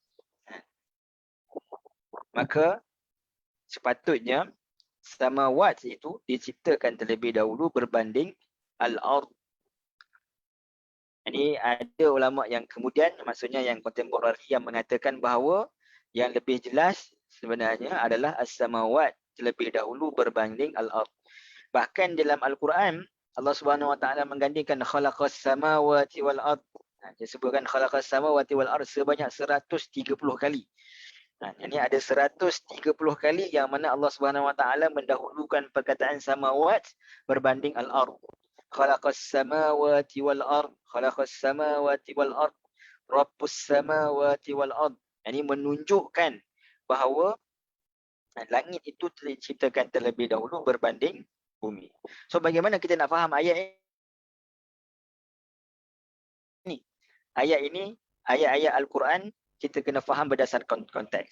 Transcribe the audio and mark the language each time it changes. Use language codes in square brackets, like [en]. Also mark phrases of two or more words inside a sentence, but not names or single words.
[ms] Maka sepatutnya samawat itu diciptakan terlebih dahulu berbanding al-ard. Ini ada ulama yang kemudian, maksudnya yang kontemporari, yang mengatakan bahawa yang lebih jelas sebenarnya adalah as-samawat terlebih dahulu berbanding al-ard. Bahkan dalam Al-Quran, Allah [ar] سبحانه وتعالى [ms] menggandingkan [ar] خلق السماوات والأرض. [ms] Dia sebutkan [ar] خلق السماوات والأرض [ms] sebanyak 130 kali. Ini ada 130 kali yang mana Allah [ar] سبحانه وتعالى [ms] mendahulukan perkataan samawat berbanding al-ard. [ar] خلق السماوات والأرض، خلق السماوات والأرض، رب السماوات والأرض. [ms] Ini menunjukkan bahawa langit itu diciptakan terlebih dahulu berbanding bumi. So bagaimana kita nak faham ayat ini? Ayat ini, ayat-ayat Al-Quran, kita kena faham berdasarkan konteks.